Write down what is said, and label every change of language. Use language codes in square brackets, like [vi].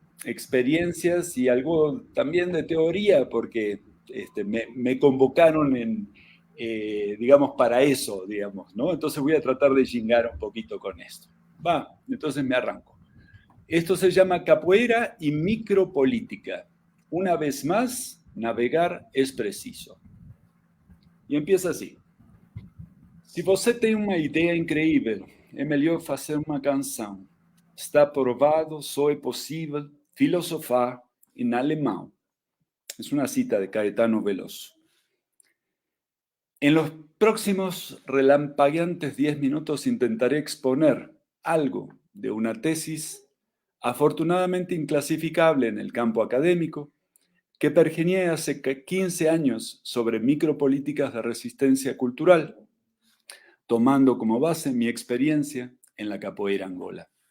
[es] experiencias y algo también de teoría, porque me convocaron digamos, para eso, digamos, ¿no? Entonces voy a tratar de jingar un poquito con esto. Va, entonces me arranco. Esto se llama capoeira y micropolítica. Una vez más, navegar es preciso. [pt] E [es] empieza [pt] assim. Se você tem uma ideia incrível, é melhor fazer uma canção. Está provado, só é possível filosofar em alemão. [es] Es una cita de Caetano Veloso. En los próximos relampagueantes 10 minutos intentaré exponer algo de una tesis afortunadamente inclasificable en el campo académico que pergeñé hace 15 años sobre micropolíticas de resistencia cultural, tomando como base mi experiencia en la capoeira Angola.